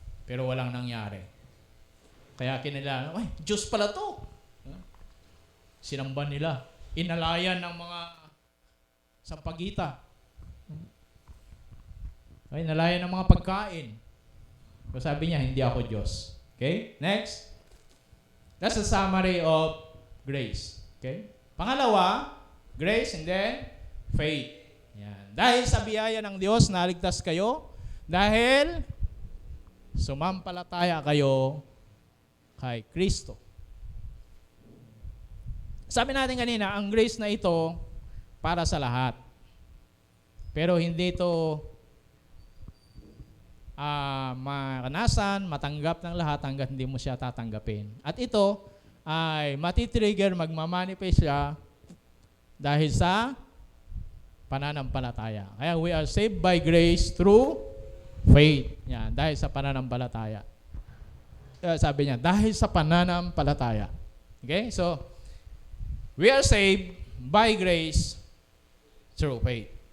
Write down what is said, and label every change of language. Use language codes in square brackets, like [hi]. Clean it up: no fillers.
[tl] Pero walang nangyari. Kaya kinilala, ay, Diyos pala to. Sinamban nila. Inalayan ng mga sampagita. Ay, inalayan ng mga pagkain. So sabi niya, hindi ako Diyos. Okay? Next. [en] That's a summary of grace. [tl] Okay? Pangalawa, [en] grace and then faith. [tl] Yan. Dahil sa biyaya ng Diyos, naligtas kayo. Dahil sumampalataya kayo kay Kristo. Sabi natin kanina, ang grace na ito para sa lahat. Pero hindi ito maranasan, matanggap ng lahat hanggat hindi mo siya tatanggapin. At ito ay matitrigger, magmamanifest siya dahil sa pananampalataya. [en] Kaya we are saved by grace through faith. [tl] Yan, dahil sa pananampalataya. Sabi niya, dahil sa pananampalataya. Okay? [en] So, we are saved by grace through faith.